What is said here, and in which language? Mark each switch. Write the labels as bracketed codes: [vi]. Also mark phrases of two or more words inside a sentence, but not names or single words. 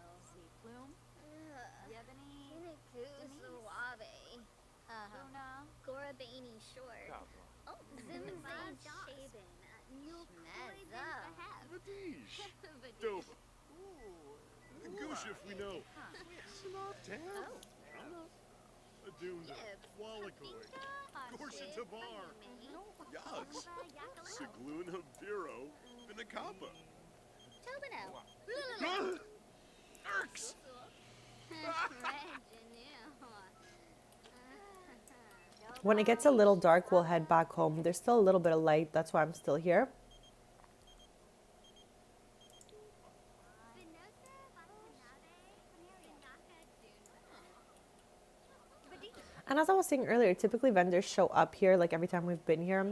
[en] Plume, Yebony, Kinaku Suave. Luna, Gorabani Short. Oh, Zimzan Shaben. Schmezza. Vadish. Doba. Goosh if we know. Snot Tam. Aduna. Wallakoi. Gorsha Tabar. Yugs. Sigluna Biro. Vinakapa. Tobino. Erks. When it gets a little dark, we'll head back home. There's still a little bit of light. That's why I'm still here. And as I was saying earlier, typically vendors show up here like every time we've been here.